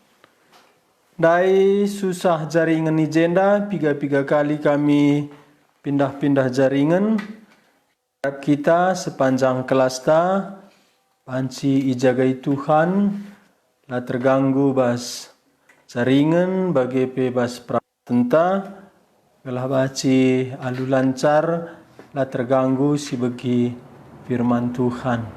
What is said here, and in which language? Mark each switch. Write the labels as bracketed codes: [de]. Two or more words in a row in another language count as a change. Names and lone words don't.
[btx] Dai susah jaringan ijenda, piga kali kami pindah-pindah jaringan. Kita sepanjang kelas ta, panci ijagai Tuhan, lah terganggu bas jaringan bagi bebas pratenta, gelah baci alu lancar, lah terganggu si bagi firman Tuhan.